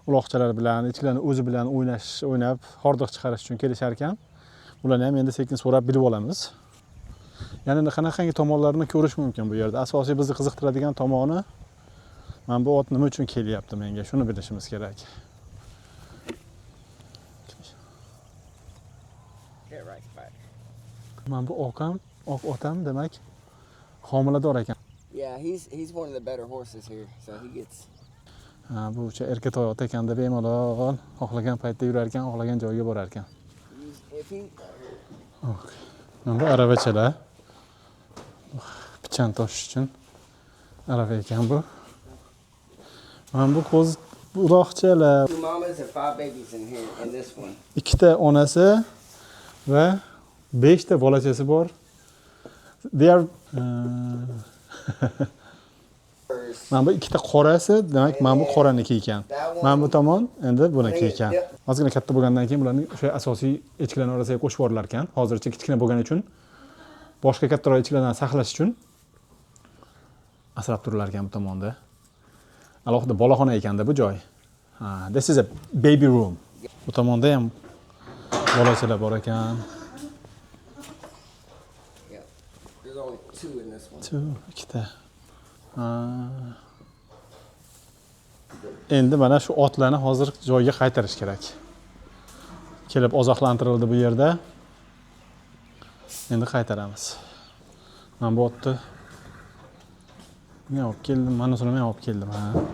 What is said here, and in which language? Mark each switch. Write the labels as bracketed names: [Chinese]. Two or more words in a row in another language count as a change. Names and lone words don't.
[Uzbek] uloqchalar bilan, echkilarni o'zi bilan o'ynab, hordiq chiqarish uchun kelishar ekan. Ularni ham endi sekin so'rab bilib olamiz. Ya'ni qanaqangi tomonlarini ko'rish mumkin bu yerda. Asosiy bizni qiziqtiradigan tomoni mana bu ot nima uchun kelyapti menga, shuni bilishimiz kerak. [English] Get right back. [Uzbek] Mana bu oq otam demak homilador ekan. [English] Yeah, he's one of the better horses here, so he gets. [Uzbek] Bu erkatoy ot ekanda bemalol xohlagan paytda yurar ekan, xohlagan joyga borar ekan. [English] If he. [Uzbek] Mana bu aravachalar. Pichan toshish uchun arava ekan bu. Mana bu ko'z uloqchalar. [English] 2 mamas and 5 babies in here, in this one. [Uzbek] Ikkita onasi va 5 ta bolachasi bor. [English] They are [Uzbek] mana bu ikkita qorasi, demak mana bu qoraniki ekan. Mana bu tomon endi buniki ekan. Ozgina katta bo'lgandan keyin bularni o'sha asosiy echkilarning orasiga qo'shib yuborlar ekan. Hozircha kichkina bo'lgani uchun boshqa kattaroq echkilardan saqlash uchun asrab turilar ekan bu tomonda. Alohida bolaxona ekanda bu joy. [English] This is a baby room. [Uzbek] Bu tomonda ham bolachalar bor ekan. [English] Yeah. There's only 2 in this one. [Uzbek] Ikkita. Endi mana shu otlarni hozir joyiga qaytarish kerak. Kelib oziqlantirildi bu yerda. Endi qaytaramiz. Men bu otni men olib keldim, mana shuni men olib keldim, ha.